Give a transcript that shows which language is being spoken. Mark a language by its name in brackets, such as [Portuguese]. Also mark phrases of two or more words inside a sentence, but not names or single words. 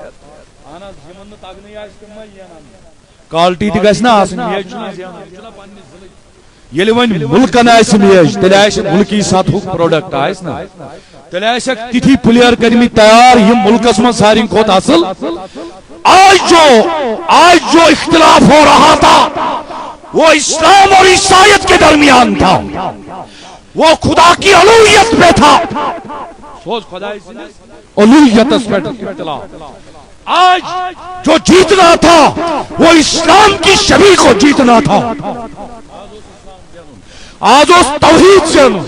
[Kashmiri] کالٹی تہِ گژھِ نہ آسٕنۍ میچ چھُنہ ییٚلہِ وۄنۍ مُلکن آسہِ میچ تیٚلہِ آسہِ مُلکی سطحُک پروڈکٹ آسہِ نہ تیٚلہِ آسٮ۪کھ تِتھی پلیر کٔرمٕتۍ تیار یِم مُلکس منٛز ساروی کھۄتہٕ اصل [Urdu] آج جو اختلاف ہو رہا تھا وہ اسلام اور عیسائیت کے درمیان تھا وہ خدا کی الوہیت پہ تھا الوہیت اختلاف آج جو جیتنا تھا وہ اسلام کی شبیہ کو جیتنا تھا آج اس توحید سے